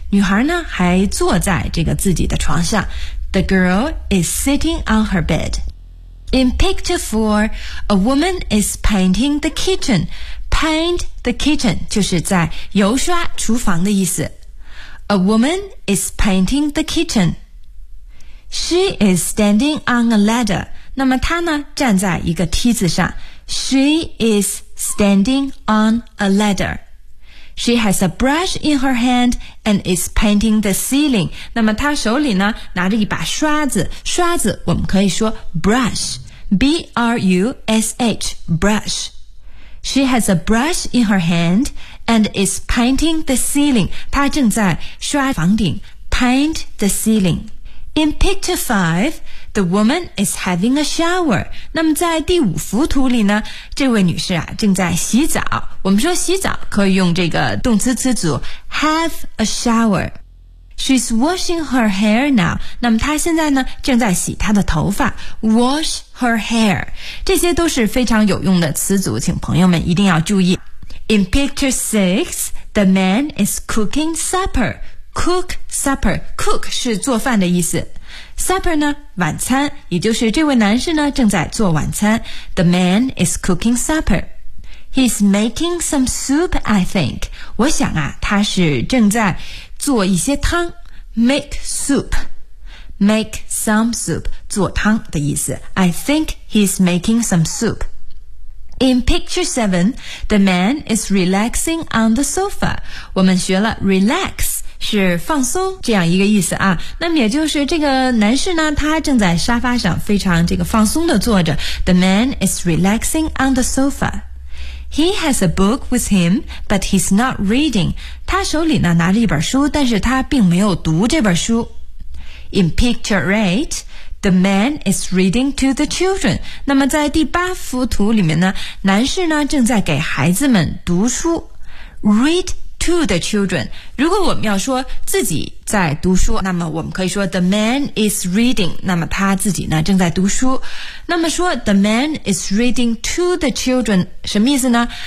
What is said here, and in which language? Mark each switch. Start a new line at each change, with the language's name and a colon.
Chinese: 女孩呢还坐在这个自己的床上。
English: The girl is sitting on her bed. In picture 4, a woman is painting the kitchen. Paint the kitchen
Chinese: 就是在油刷厨房的意思。
English: A woman is painting the kitchen. She is standing on a ladder.
Chinese: 那么她呢站在一个梯子上。
English: She is standing on a ladder. She has a brush in her hand and is painting the ceiling.
Chinese: 那么她手里呢拿着一把刷子刷子我们可以说 brush, B-R-U-S-H, brush.
English: She has a brush in her hand and is painting the ceiling.
Chinese: 她正在刷房顶
English: paint the ceiling. In picture 5, the woman is having a shower.
Chinese: 那么在第五幅图里呢这位女士啊正在洗澡。我们说洗澡可以用这个动词词组
English: have a shower. She's washing her hair now.
Chinese: 那么她现在呢正在洗她的头发。
English: Wash her hair.
Chinese: 这些都是非常有用的词组，请朋友们一定要注意。
English: In picture 6, the man is cooking supper. Cook supper.
Chinese: Cook 是做饭的意思。Supper 呢晚餐，也就是这位男士呢正在做晚餐。
English: The man is cooking supper. He's making some soup, I think.
Chinese: 我想啊，他是正在做一些汤。
English: Make soup. Make some soup.
Chinese: 做汤的意思。
English: I think he's making some soup. In picture 7, the man is relaxing on the sofa.
Chinese: 我们学了 relax 是放松这样一个意思啊。那么也就是这个男士呢，他正在沙发上非常这个放松的坐着。
English: The man is relaxing on the sofa. He has a book with him, but he's not reading.
Chinese: 他手里呢拿着一本书，但是他并没有读这本书。
English: In picture 8, the man is reading to the children.
Chinese: 那么在第八幅图里面呢，男士呢正在给孩子们读书。
English: Read to the children.
Chinese: 如果我们要说自己在读书，那么我们可以说
English: the man is reading.
Chinese: 那么他自己呢正在读书。那么说
English: the man is reading to the children
Chinese: 什么意思呢？